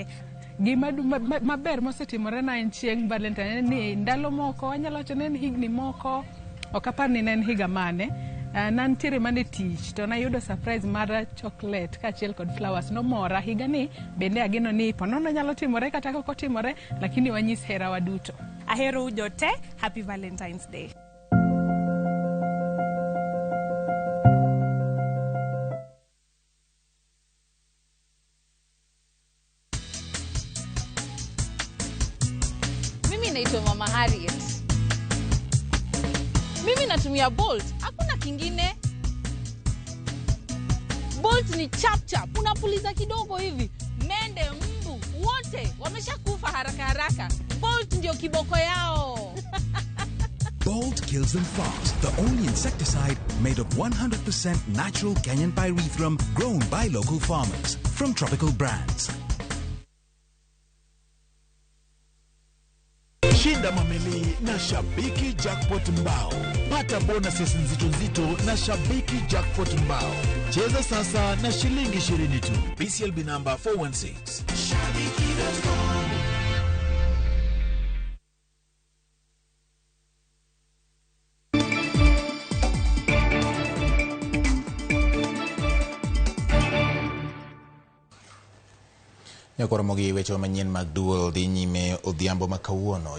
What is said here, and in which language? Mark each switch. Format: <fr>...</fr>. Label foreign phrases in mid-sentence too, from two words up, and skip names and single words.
<luo>Gima maber mosetimore na en chieng' Valentine ni ndalo moko wanyalo wacho ni en higni moko ok apar ni en higa mane nantiere mane tich to nayudo surprise mar chocolate kaachiel kod flowers nomora. Higa ni bende ageno ni ponono nyalo timore kata ok otimore, lakini wanyis hera waduto. Ahero ujote.</luo> <en>Happy Valentine's Day.</en> <sw>Mimi naitwa Mama Harriet. Mimi natumia Bolt. Hakuna kingine. Bolt ni chap chap. Unapuliza kidogo hivi. Mende, mbu, wote wameshakufa haraka haraka. Bolt ndio kiboko yao.</sw> <en>Bolt kills them fast. The only insecticide made of 100% natural Kenyan pyrethrum grown by local farmers from tropical brands.</en> <sw>Shinda mameli na Shabiki Jackpot Mbao. Pata bonuses nzito na Shabiki Jackpot Mbao. Cheza sasa na shilingi 20 tu. BCLB number 416. Shabiki.com.</sw> <luo>Nyakoromogi weche manyien mag duol dhi nyime odhiambo ma kawuono.</luo>